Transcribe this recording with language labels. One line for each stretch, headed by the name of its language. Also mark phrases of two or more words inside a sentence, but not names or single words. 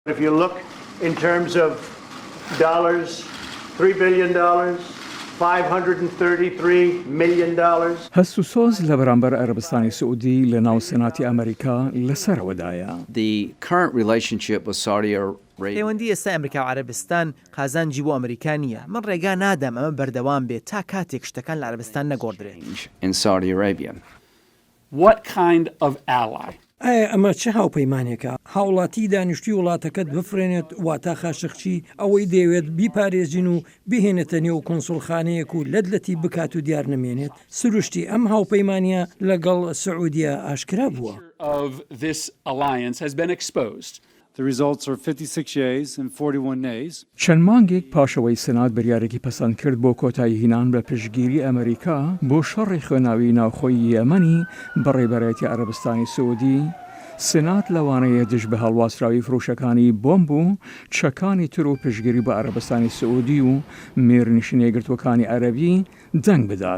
English: If you look in terms of dollars, $3 billion, $533 million.
Central Kurdish: هەست و سۆز لە بەرامبەر عەرەبستانی سعودی لە ناو سیناتی ئەمریکا لەسەرەوەدایە.
English: The current relationship with Saudi Arabia.
Central Kurdish: پەیوەندی ئێستا ئەمریکا و عەرەبستان قازانجی بۆ ئەمریکانیە. من ڕێگا نادەم ئەمە بەردەوام بێت تا کاتێک شتەکان لە عەرەبستان نەگۆڕدرێت.
English: In Saudi Arabia. What kind of ally?
Central Kurdish: ئایا ئەمە چه هاوپەیمانێکە؟ هاوڵاتی دانیشتوی وڵاتەکەت بفرێنێت واتا خاشخچی ئەوەی دەوێت بیپارێزین و بهێنێتە نێو کۆنسڵخانەیەک و لەدلەتی بکات و دیار نەمێنێت. سروشتی ئەم هاوپەیمانیە لەگەڵ سعودیە ئاشکرا بووە.
English: Of this alliance has been exposed. The results are 56 yeas and 41 nays.
Central Kurdish: چەند مانگێک پاشەوەی سینات بڕیارێکی پەسەند کرد بۆ کۆتایی هینان بە پشتگیری ئەمریکا بۆ شەڕی خوێناوی ناوخۆی یەمەنی بەڕێبەرەتی عەرەبستانی سعودی، سینات لەوانەیە دژ بە هەڵواسراوی فرۆشەکانی بۆمب و چەکانی تر و پشتگیری بە عەرەبستانی سعودی و مێرنشینەیەگرتوەکانی عەرەبی دەنگ بدات.